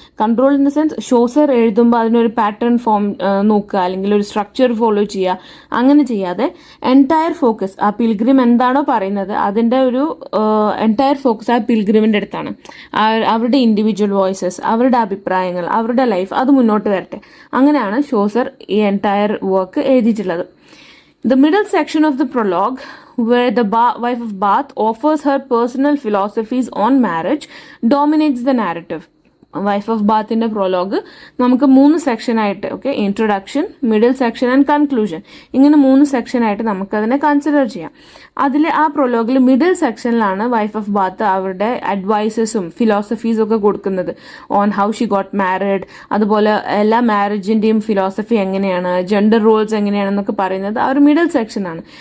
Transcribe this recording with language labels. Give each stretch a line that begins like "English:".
Malayalam: Controlled in the sense Chaucer എഴുതുമ്പോൾ അതിനൊരു pattern form നോക്കുക, അല്ലെങ്കിൽ ഒരു സ്ട്രക്ചർ ഫോളോ ചെയ്യുക, അങ്ങനെ ചെയ്യാതെ എൻറ്റയർ ഫോക്കസ് ആ പിൽഗ്രിം എന്താണോ പറയുന്നത് അതിന്റെ ഒരു എൻറ്റയർ ഫോക്കസ് ആ പിൽഗ്രിമിന്റെ അടുത്താണ്. അവരുടെ ഇൻഡിവിജ്വൽ വോയിസസ്, അവരുടെ അഭിപ്രായങ്ങൾ, അവരുടെ ലൈഫ് അത് മുന്നോട്ട് വരട്ടെ. അങ്ങനെയാണ് ചോസർ ഈ എൻറ്റയർ വർക്ക് എഴുതിയിട്ടുള്ളത്.
English: The middle section of the prologue, where the wife of Bath offers her personal philosophies on marriage, dominates the narrative.
Malayalam: Wife of ബാത്തിന്റെ പ്രൊലോഗ് നമുക്ക് 3 സെക്ഷനായിട്ട്, okay, introduction, middle section and conclusion, ഇങ്ങനെ 3 സെക്ഷനായിട്ട് നമുക്കതിനെ consider ചെയ്യാം. അതിൽ ആ പ്രൊലോഗിൽ middle സെക്ഷനിലാണ് wife of Bath അവരുടെ അഡ്വൈസസും ഫിലോസഫീസും ഒക്കെ കൊടുക്കുന്നത്
English: on how she got married,
Malayalam: അതുപോലെ എല്ലാ മാരേജിന്റെയും ഫിലോസഫി എങ്ങനെയാണ്, ജെൻഡർ റോൾസ് എങ്ങനെയാണെന്നൊക്കെ പറയുന്നത് ആ ഒരു മിഡിൽ സെക്ഷനാണ്.